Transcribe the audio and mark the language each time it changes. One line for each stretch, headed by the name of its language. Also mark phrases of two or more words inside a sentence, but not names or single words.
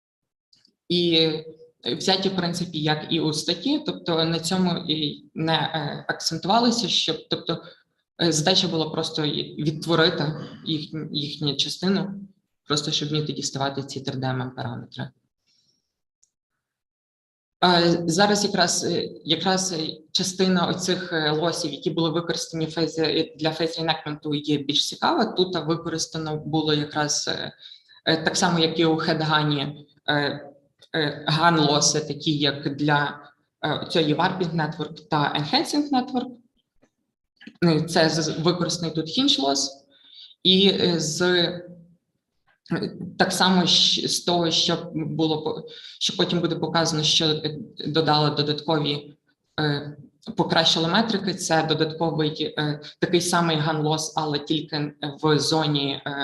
Ukrainian: І взяті, в принципі, як і у статті, тобто на цьому і не акцентувалися, щоб, тобто, задача була просто відтворити їхню частину, просто щоб вміти діставати ці 3D-параметри. Зараз якраз частина оцих лосів, які були використані для
English: phase reenactment,
Ukrainian: є більш цікава. Тут використано було якраз так само, як і у хедгані, ган-лоси, такі як для цієї
English: warping network
Ukrainian: та
English: enhancing network.
Ukrainian: Це використаний тут
English: hinge loss.
Ukrainian: І так само з того, що потім буде показано, що додали додаткові, покращили метрики, це додатковий такий самий gun-loss, але тільки в зоні